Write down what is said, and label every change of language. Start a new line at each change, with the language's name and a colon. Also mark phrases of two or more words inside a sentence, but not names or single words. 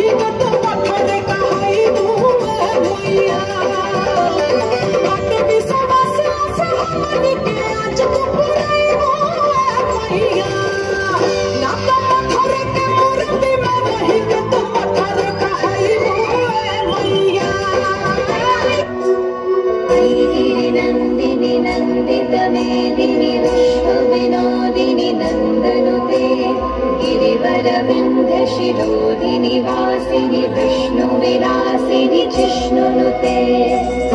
Bhojpuri: के तू पत्थर कहाई मैया बात विश्वास से हमनी के आज तू पुराई मैया ना तो पत्थर के मूर्ति में रही के तू पत्थर कहाई मैया
Sanskrit: नंदिनी नंदित मेदिनी विश्व विनोदिनी नंदनुते गिरिवर विंध्य शिरोदिनी वासिनी विष्णु विलासिनी जिष्णुनुते